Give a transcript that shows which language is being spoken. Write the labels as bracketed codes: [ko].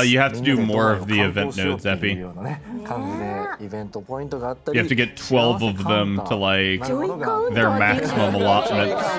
[en] You have to do more of the event nodes, Epi. [ja] 感じでイベントポイントがあったり。 [en] You have to get 12 of them to like their maximum allotment.